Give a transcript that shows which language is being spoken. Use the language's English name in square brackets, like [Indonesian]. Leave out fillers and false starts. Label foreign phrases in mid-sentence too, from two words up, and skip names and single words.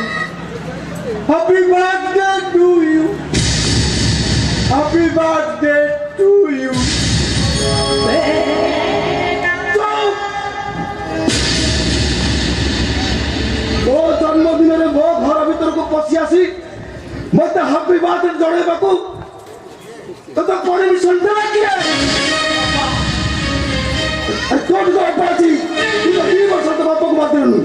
[English] Happy birthday to you. Happy birthday to you. [Odia] ମୋ ଜନ୍ମଦିନରେ ମୋ ଘର ଭିତରକୁ ପଶି ଆସି ମତେ [English] happy birthday [Odia] ଜଣାଇବାକୁ ତୋତେ ପରମିଶନ ଦେଲା କିଏ? କୋଉଠି ତ ଅପରାଧୀ, ତୁ ତ 2 ବର୍ଷ ତ ବାପକୁ ବାଦଲୁ।